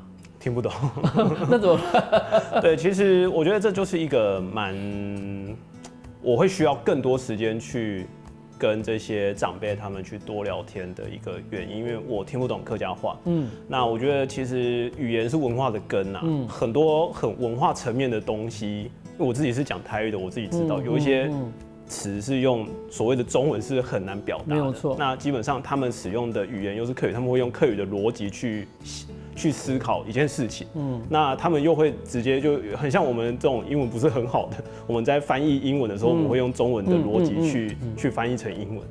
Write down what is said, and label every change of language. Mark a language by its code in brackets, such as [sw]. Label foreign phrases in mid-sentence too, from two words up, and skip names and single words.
[zh] 聽不懂，那怎麼辦？對，其實我覺得這就是一個我會需要更多時間去跟這些長輩他們去多聊天的一個原因，因為我聽不懂客家話。那我覺得其實語言是文化的根啊，很多很文化層面的東西，我自己是講台語的，我自己知道有一些詞是用所謂的中文是很難表達的，沒有錯。那基本上他們使用的語言又是客語，他們會用客語的邏輯去思考一件事情，那他們又會直接就很像我們這種英文不是很好的，我們在翻譯英文的時候，我們會用中文的邏輯去翻譯成英文。